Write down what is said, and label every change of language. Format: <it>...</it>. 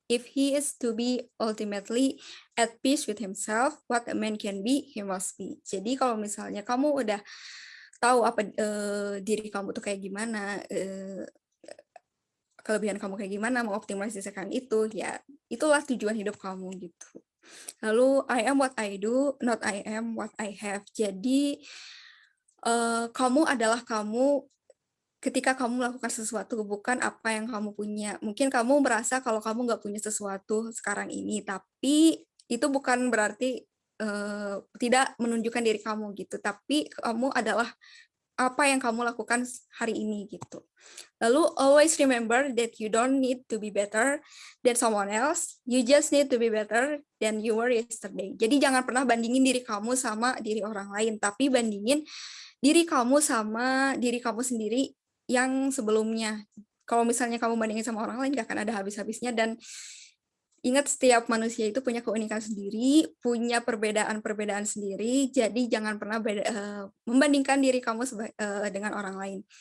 <en>If he is to be ultimately at peace with himself, what a man can be, he must be.</en> <id>Jadi kalau misalnya kamu udah tahu apa diri kamu tuh kayak gimana, kelebihan kamu kayak gimana, mengoptimalisasikan itu, ya itulah tujuan hidup kamu gitu.</id> <en>Lalu I am what I do, not I am what I have.</en> <id>Jadi kamu adalah kamu ketika kamu melakukan sesuatu, bukan apa yang kamu punya. Mungkin kamu merasa kalau kamu nggak punya sesuatu sekarang ini, tapi itu bukan berarti tidak menunjukkan diri kamu gitu. Tapi kamu adalah apa yang kamu lakukan hari ini gitu.</id> <en>Lalu always remember that you don't need to be better than someone else, you just need to be better than you were yesterday.</en> <id>Jadi jangan pernah bandingin diri kamu sama diri orang lain, tapi bandingin diri kamu sama diri kamu sendiri yang sebelumnya. Kalau misalnya kamu bandingin sama orang lain, gak akan ada habis-habisnya. Dan ingat, setiap manusia itu punya keunikan sendiri, punya perbedaan-perbedaan sendiri, jadi jangan pernah membandingkan diri kamu dengan orang lain.</id>